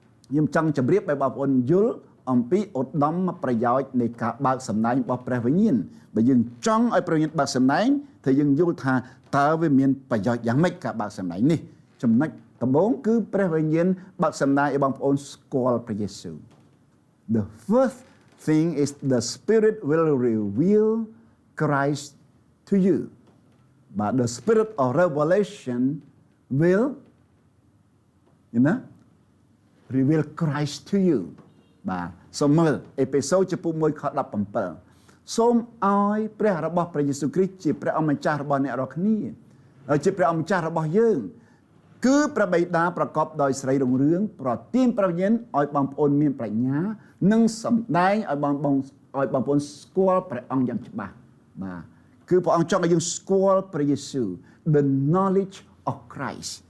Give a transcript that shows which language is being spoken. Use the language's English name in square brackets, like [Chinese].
[Khmer] ខ្ញុំចង់ជម្រាបឲ្យបងប្អូនយល់អំពីឧត្តមប្រយោជន៍នៃការបើកសម្ដែងរបស់ព្រះវិញ្ញាណបើយើងចង់ឲ្យព្រះវិញ្ញាណបើកសម្ដែងthìយើងយល់ថាតើវាមានប្រយោជន៍យ៉ាងម៉េចការបើកសម្ដែងនេះចំណុចដំបូងគឺព្រះវិញ្ញាណបើកសម្ដែងឲ្យបងប្អូនស្គាល់ព្រះយេស៊ូវ [English] The first thing is the Spirit will reveal Christ to you. But the Spirit of revelation will, reveal Christ to you. [Khmer] បាទសូមមើលអេផេសូចំពុក1ខ17សូមឲ្យព្រះរបស់ព្រះយេស៊ូវគ្រីស្ទជាព្រះអម្ចាស់របស់អ្នករាល់គ្នាជាព្រះអម្ចាស់របស់យើងគឺព្រះបិតាប្រកបដោយសេរីរុងរឿងប្រទានព្រះវិញ្ញាណឲ្យបងប្អូនមានប្រាជ្ញានិងសម្ដែងឲ្យបងប្អូនស្គាល់ព្រះអង្គយ៉ាងច្បាស់បាទគឺព្រះអង្គចង់ឲ្យយើងស្គាល់ព្រះយេស៊ូវ [English] the knowledge of Christ